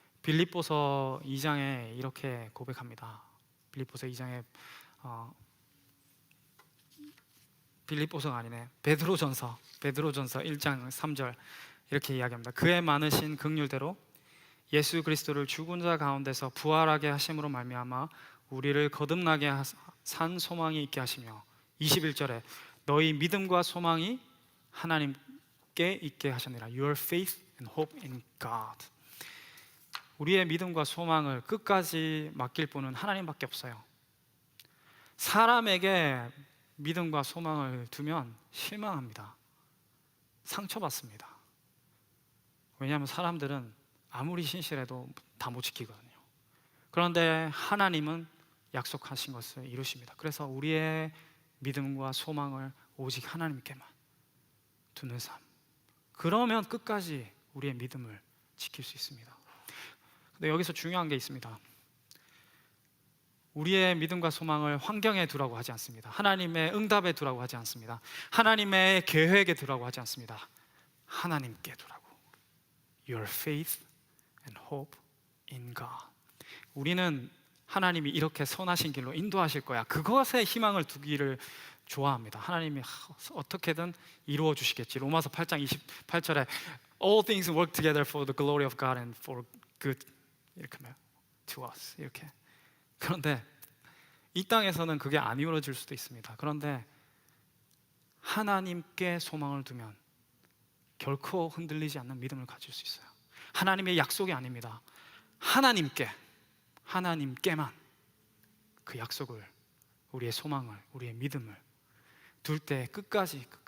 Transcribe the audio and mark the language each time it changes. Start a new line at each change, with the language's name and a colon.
Korean: 빌립보서 2장에 이렇게 고백합니다. 빌립보서 2장에 빌립보서가 아니네, 베드로전서 1장 3절 이렇게 이야기합니다. 그의 많으신 긍휼대로 예수 그리스도를 죽은 자 가운데서 부활하게 하심으로 말미암아 우리를 거듭나게 산 소망이 있게 하시며, 21절에 너희 믿음과 소망이 하나님께 있게 하셨느니라.
English: Your faith and hope in God.
Korean: 우리의 믿음과 소망을 끝까지 맡길 분은 하나님밖에 없어요. 사람에게 믿음과 소망을 두면 실망합니다. 상처받습니다. 왜냐하면 사람들은 아무리 신실해도 다 못 지키거든요. 그런데 하나님은 약속하신 것을 이루십니다. 그래서 우리의 믿음과 소망을 오직 하나님께만 두는 삶, 그러면 끝까지 우리의 믿음을 지킬 수 있습니다. 근데 여기서 중요한 게 있습니다. 우리의 믿음과 소망을 환경에 두라고 하지 않습니다. 하나님의 응답에 두라고 하지 않습니다. 하나님의 계획에 두라고 하지 않습니다. 하나님께 두라고.
English: Your faith and hope in God.
Korean: 우리는 하나님이 이렇게 선하신 길로 인도하실 거야, 그것에 희망을 두기를 좋아합니다. 하나님이 어떻게든 이루어 주시겠지. 로마서 8장 28절에
English: All things work together for the glory of God and for good,
Korean: 이렇게 하면
English: to us,
Korean: 이렇게. 그런데 이 땅에서는 그게 안 이루어질 수도 있습니다. 그런데 하나님께 소망을 두면 결코 흔들리지 않는 믿음을 가질 수 있어요. 하나님의 약속이 아닙니다. 하나님께만 그 약속을, 우리의 소망을, 우리의 믿음을 둘 때 끝까지.